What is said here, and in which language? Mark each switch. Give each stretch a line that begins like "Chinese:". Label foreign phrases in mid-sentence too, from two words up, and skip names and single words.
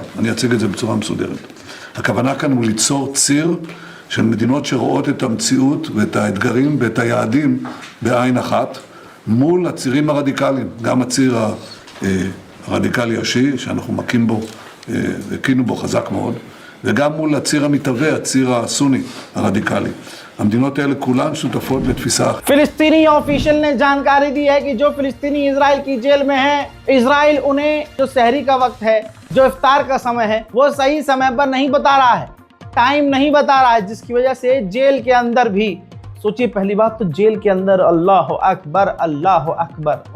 Hebrew: אני אציג את זה בצורה מסודרת. הכוונה כאן הוא ליצור ציר של מדינות שרואות את המציאות ואת האתגרים ואת היעדים בעין אחת מול הצירים הרדיקליים, גם הציר הרדיקלי השיעי שאנחנו מקים בו, הקינו בו חזק מאוד, וגם מול הציר המתהווה, הציר הסוני הרדיקלי. המדינות האלה כולן שותפות לתפיסה।
Hindi: फिलिस्तीनी ऑफिशियल ने जानकारी दी है कि जो फिलिस्तीनी इजराइल की जेल में है, इजराइल उन्हें जो सहरी का वक्त है, जो इफ्तार का समय है, वो सही समय पर नहीं बता रहा है, टाइम नहीं बता रहा है, जिसकी वजह से जेल के अंदर भी, सोचिए पहली बात तो जेल के अंदर
Arabic: الله أكبر الله أكبر.